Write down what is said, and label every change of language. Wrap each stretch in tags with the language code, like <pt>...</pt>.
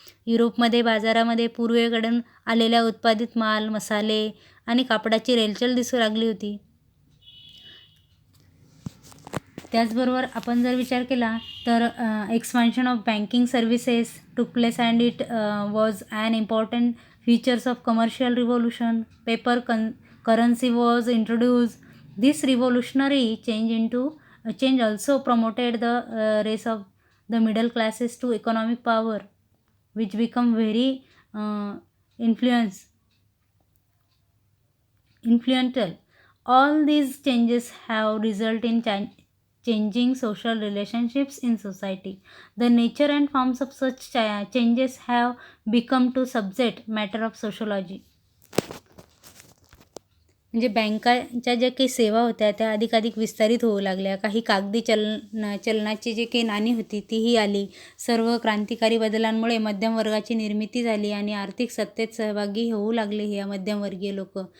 <mr>युरोपमध्ये बाजारामध्ये पूर्वेकडून आलेल्या उत्पादित माल, मसाले आणि कापडाची रेलचेल दिसू लागली होती. त्याचबरोबर आपण जर विचार केला तर</mr> <en>Expansion of banking services took place and it was an important features of commercial revolution. Paper currency was introduced. This revolutionary change also promoted the race of the middle classes to economic power, which become very influential. All these changes have resulted in changing social relationships in society. The nature and forms of such changes have become to subject matter of sociology.</en> <mr>म्हणजे बँकांच्या ज्या काही सेवा होत्या त्या अधिकाधिक विस्तारित होऊ लागल्या. काही कागदी चलनाची जी काही नाणी होती तीही आली. सर्व क्रांतिकारी बदलांमुळे मध्यम वर्गाची निर्मिती झाली आणि आर्थिक सत्तेत सहभागी होऊ लागले हे मध्यमवर्गीय लोक.</mr>